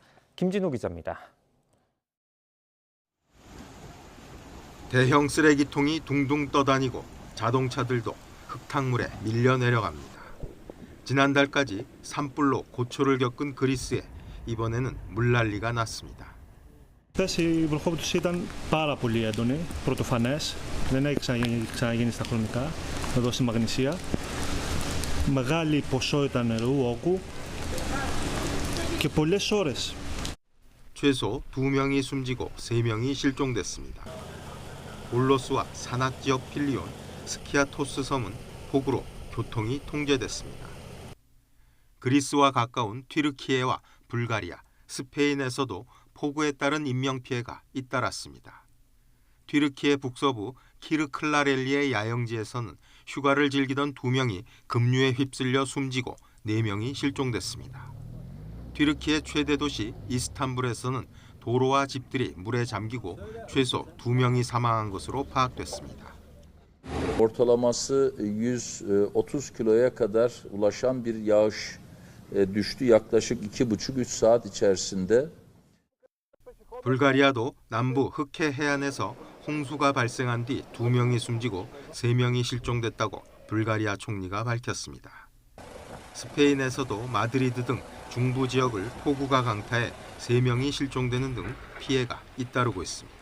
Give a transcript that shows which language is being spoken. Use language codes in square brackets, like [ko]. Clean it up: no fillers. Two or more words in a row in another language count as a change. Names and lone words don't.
[ko] 김진호 기자입니다. 대형 쓰레기통이 둥둥 떠다니고 자동차들도 흙탕물에 밀려 내려갑니다. 지난달까지 산불로 고초를 겪은 그리스에 이번에는 물난리가 났습니다. [el] Χθες η βροχόπτωση ήταν πάρα πολύ έντονη, πρωτοφανές. Δεν έχει ξαναγίνει στα χρονικά, εδώ στη Μαγνησία. Μεγάλη ποσότητα νερού, όγκου και πολλές ώρες. [ko] 최소 2명이 숨지고 3명이 실종됐습니다. 올로스와 산악 지역 필리온, 스키아토스 섬은 폭우로 교통이 통제됐습니다. 그리스와 가까운 튀르키예와 불가리아, 스페인에서도 폭우에 따른 인명피해가 잇따랐습니다. 튀르키예 북서부 키르클라렐리의 야영지에서는 휴가를 즐기던 2명이 급류에 휩쓸려 숨지고 4명이 실종됐습니다. 튀르키예 최대 도시 이스탄불에서는 도로와 집들이 물에 잠기고 최소 2명이 사망한 것으로 파악됐습니다. [tr] Ortalaması 130 kiloya kadar ulaşan bir yağış düştü yaklaşık 2,5-3 saat içerisinde. [ko] 불가리아도 남부 흑해 해안에서 홍수가 발생한 뒤 2명이 숨지고 3명이 실종됐다고 불가리아 총리가 밝혔습니다. 스페인에서도 마드리드 등 중부 지역을 폭우가 강타해 3명이 실종되는 등 피해가 잇따르고 있습니다.